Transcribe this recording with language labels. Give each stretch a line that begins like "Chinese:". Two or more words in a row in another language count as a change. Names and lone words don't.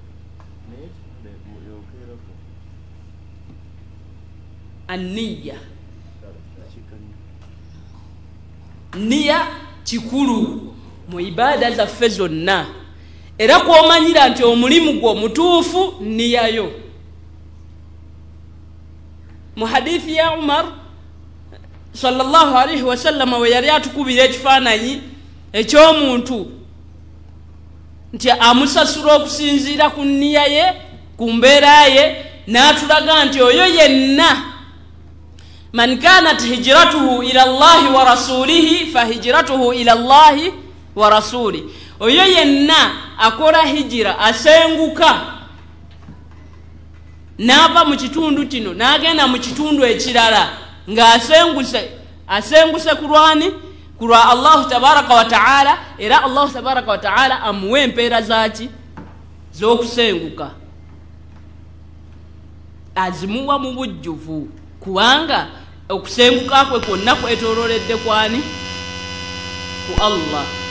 Ganda: anniya niya kikulu mu ibada zaffe zonna era kwomanyira nti omulimu gwo mutuufu niyayo mu hadithi ya umar
Arabic: صلى الله عليه وسلم
Ganda: we yali atukubira ekifaananyi ekyomuntu nti amusasula okusinziira ku nniya ye, ku mbeera ye, n'atulaga nti oyo yenna
Arabic: من كانت هجرته إلى الله ورسوله فهجرته إلى الله ورسوله.
Ganda: Oyo yenna akola hijira, asenguka n'ava mu kitundu kino n'agenda mu kitundu ekirala nga asenguse kulwani kulwa Allah
Arabic: تبارك وتعالى,
Ganda: era Allah
Arabic: تبارك وتعالى
Ganda: amuwe empeera zaki z'okusenguka, azimuwa mu bujjuvu, kubanga okusenguka kwe kwonna kwetololedde kwani ku Allah.